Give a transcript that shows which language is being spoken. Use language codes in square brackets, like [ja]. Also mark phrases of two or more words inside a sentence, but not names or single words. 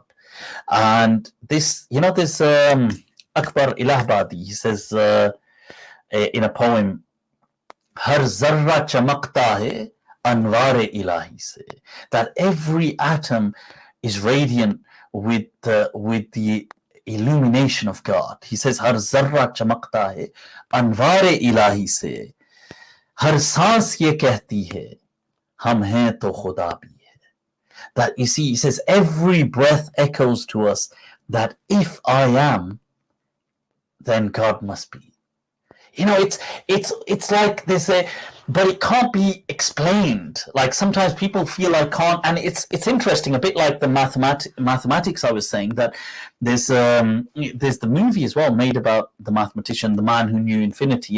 [en] And this, this Akbar Ilahbadi, he says in a poem, [ur] ہر ذرہ چمکتا ہے انوارِ الٰہی سے, [en] that every atom is radiant with the illumination of God. He says, [ur] ہر ذرہ چمکتا ہے انوارِ الٰہی سے، ہر سانس یہ کہتی ہے، ہم ہیں تو خدا بھی. [en] That you see, he says, every breath echoes to us that if I am, then God must be. It's like there's but it can't be explained. Like sometimes people feel I can't, and it's interesting, a bit like the mathematics I was saying, that there's the movie as well made about the mathematician, the man who knew infinity.